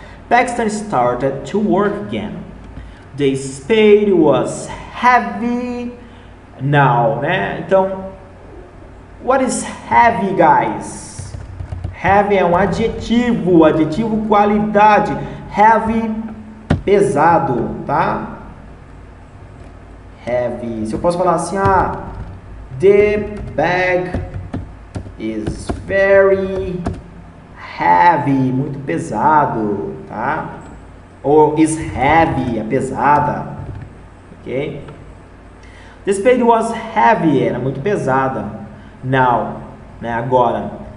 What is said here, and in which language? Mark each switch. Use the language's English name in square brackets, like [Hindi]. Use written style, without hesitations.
[English] Paxton started to work again. The spade was heavy now, né? Então, what is heavy, guys? [Portuguese] Heavy é um adjetivo qualidade. Heavy, pesado, tá? Heavy. Se eu posso falar assim, [English] the bag is very heavy, [Portuguese] muito pesado, tá? Ou [English] is heavy, [Portuguese] é pesada, ok? [English] The spade was heavy, [Portuguese] era muito pesada. Now, né, agora.